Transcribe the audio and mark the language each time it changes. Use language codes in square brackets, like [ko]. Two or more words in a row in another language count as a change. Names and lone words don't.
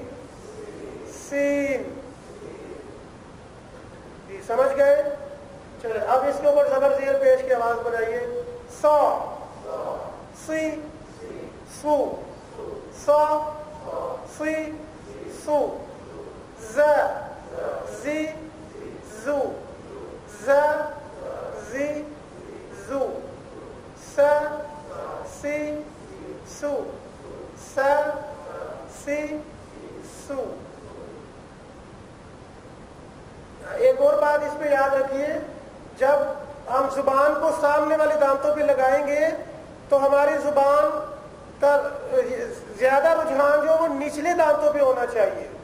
[ur] سین. جی سمجھ گئے؟ چلے اب اس کے اوپر زبر زیر پیش کی آواز بنائیے. سو. سی. سو. سو. سی. سو. ز. زی. زو. ز. زی. زو. س. سی. سو. س. سی. سو. ایک اور بات اس پہ یاد رکھیے، جب ہم زبان کو سامنے والے دانتوں پہ لگائیں گے تو ہماری زبان کا زیادہ رجحان جو وہ نچلے دانتوں پہ ہونا چاہیے.